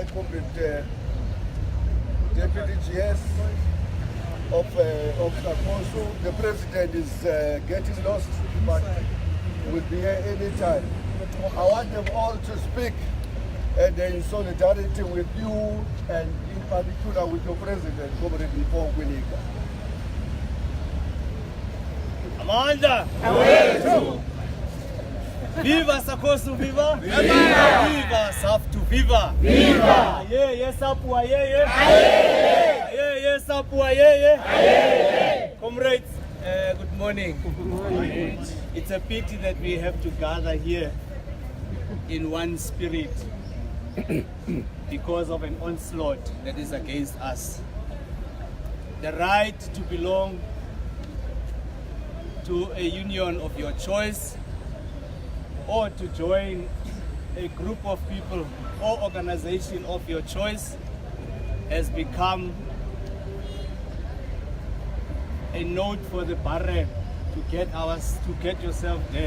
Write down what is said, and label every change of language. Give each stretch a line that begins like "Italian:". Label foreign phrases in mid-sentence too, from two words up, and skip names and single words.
English: Comrade Deputy GS of SACOSU, the President is getting lost, but will be here anytime. I want them all to speak and in solidarity with you, and in particular with your President, President Mpho Kwinika. Amanda! Viva SACOSU, viva! Viva! Viva SAPU, viva! Viva! Aye, SAPU, aye! Aye, SAPU, aye! Comrades, good morning. Good morning. It's a pity that we have to gather here in one spirit because of an onslaught that is against us. The right to belong to a union of your choice, or to join a group of people or organization of your choice, has become a note for the barren to get yourself dead.